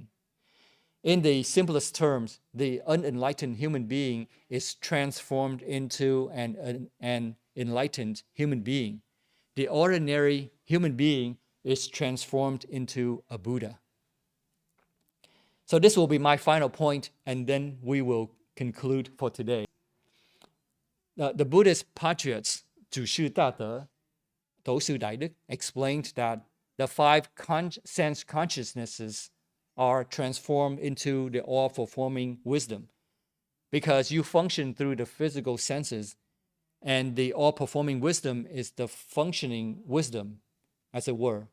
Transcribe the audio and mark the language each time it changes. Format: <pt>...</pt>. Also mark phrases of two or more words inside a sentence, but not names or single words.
<en>In the simplest terms, the unenlightened human being is transformed into an enlightened human being. The ordinary human being is transformed into a Buddha. So this will be my final point, and then we will conclude for today. The Buddhist patriots,</en> <zh>祖师大德,</zh> <vi>斗 sư đại đức,</vi> <en>explained that the 5 sense consciousnesses are transformed into the all-performing wisdom because you function through the physical senses, and the all-performing wisdom is the functioning wisdom, as it were.</en>